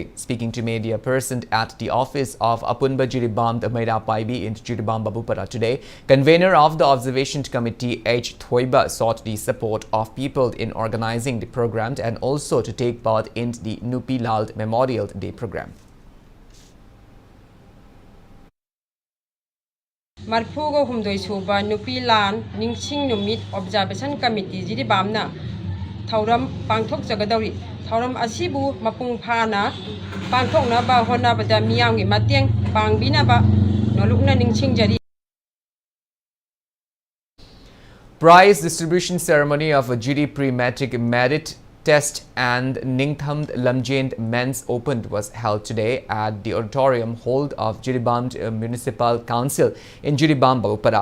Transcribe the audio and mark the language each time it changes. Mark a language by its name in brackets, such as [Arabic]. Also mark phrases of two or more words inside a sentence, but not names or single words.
[English] Speaking to media present at the office of Apunba Jiribam Maida Paibi in Jiribam Babupara today, convener of the Observation Committee H. Thoiba sought the support of people in organizing the program and also to take part in the Nupilal Memorial Day program. [Manipuri] Marpugo humdoi suba Nupilan Ningsing Numit Observation Committee Jiribamna Tauram Pangtok Jagadawi Tauram Asibu Mapung Pana Pangtok Naba Hona Bada Miyangi Matiang Pangbina Ba Nolukna Ningsing Jari. [English] Prize distribution ceremony of a GD Pre-Matric Merit Test and Ningthamd Lamjend Men's Open was held today at the auditorium hall of Jiribam Municipal Council in Jiribam Babupara.